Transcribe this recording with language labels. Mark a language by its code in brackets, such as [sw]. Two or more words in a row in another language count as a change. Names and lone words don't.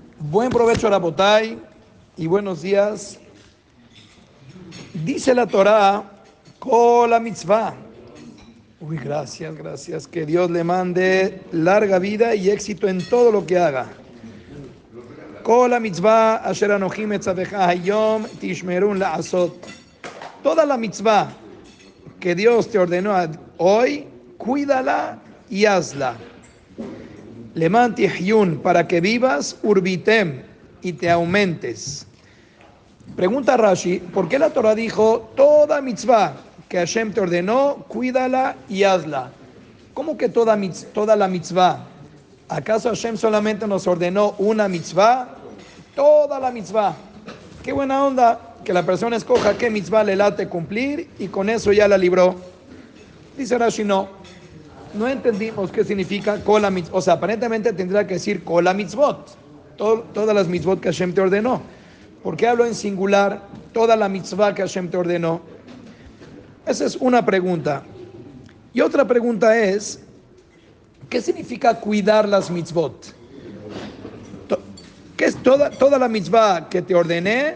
[es] Buen provecho, Rabotay, y buenos días. Dice la Torá, [he] כל מצוה. [es] Uy, gracias. Que Dios le mande larga vida y éxito en todo lo que haga. [he] כל המצוה אשר אנכי מצוך היום תשמרון לעשות. [es] Toda la mitzvah que Dios te ordenó hoy, cuídala y hazla. [he] למען תחיון, [es] para que vivas, urbitem, y te aumentes. Pregunta Rashi, ¿por qué la Torah dijo toda mitzvah que Hashem te ordenó, cuídala y hazla? ¿Cómo que toda la mitzvah? ¿Acaso Hashem solamente nos ordenó una mitzvah? Toda la mitzvah. Qué buena onda que la persona escoja qué mitzvah le late cumplir y con eso ya la libró. Dice Rashi, no entendimos qué significa [he] כל מצוות. [es] O sea, aparentemente tendría que decir [he] כל מצוות. [es] Todas las mitzvot que Hashem te ordenó. ¿Por qué hablo en singular? Toda la mitzvah que Hashem te ordenó. Esa es una pregunta. Y otra pregunta es, ¿qué significa cuidar las mitzvot? ¿Qué es toda la mitzvah que te ordené?